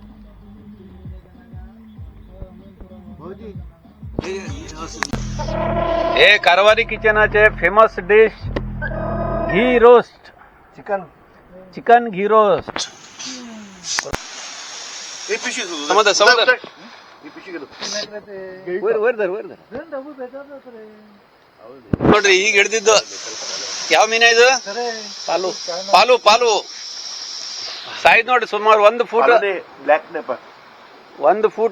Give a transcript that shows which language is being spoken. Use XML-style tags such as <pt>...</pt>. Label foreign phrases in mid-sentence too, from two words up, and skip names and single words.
<kok>हे कारवारी किचनाचे</kok> <en>famous dish ghee roast, chicken ghee roast.</en> <kn>समज ನೋಡ್ರಿ ಈಗ ಹಿಡ್ದಿದ್ದು ಯಾವ ಮೀನ ಇದು? ಪಾಲು ಪಾಲು ಪಾಲು ಸೈಜ್ ನೋಡಿ ಸುಮಾರು 1 ಫೂಟ್.</kn> <en>black snapper</en> <kn>1 ಫೂಟ್</kn>